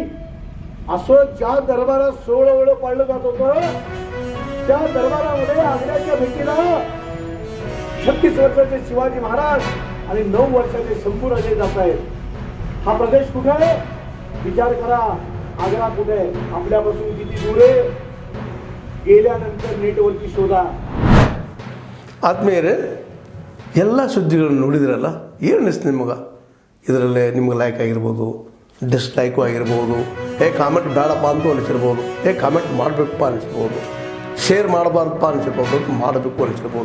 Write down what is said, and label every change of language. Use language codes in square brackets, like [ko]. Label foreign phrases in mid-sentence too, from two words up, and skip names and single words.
[mr] असं ज्या दरबारात 16 वेळ पाळलं जात होतं, त्या दरबारामध्ये आग्र्याच्या भेटीला 36 वर्षाचे शिवाजी महाराज आणि 9 वर्षाचे शंभूराजे जात आहेत. हा प्रदेश कुठे आहे? विचार करा. आग्रा कुठे आहे? आपल्यापासून किती दूर आहे? गेल्यानंतर नेटवरती शोधा. [kn] ಆದ್ಮೇಲೆ ಎಲ್ಲ ಸುದ್ದಿಗಳನ್ನು ನೋಡಿದ್ರಲ್ಲ, ಏನು ಅನಿಸ್ತು ನಿಮಗೆ? ಇದರಲ್ಲೇ ನಿಮ್ಗೆ ಲೈಕ್ ಆಗಿರ್ಬೋದು, ಡಿಸ್ಲೈಕು ಆಗಿರ್ಬೋದು, ಕಾಮೆಂಟ್ ಬೇಡಪ್ಪ ಅಂತೂ ಅನಿಸಿರ್ಬೋದು, ಕಾಮೆಂಟ್ ಮಾಡಬೇಕಪ್ಪ ಅನಿಸ್ಬೋದು, ಶೇರ್ ಮಾಡಬಾರ್ದಪ್ಪ ಅನಿಸಿರ್ಬೋದು, ಮಾಡಬೇಕು ಅನಿಸಿರ್ಬೋದು.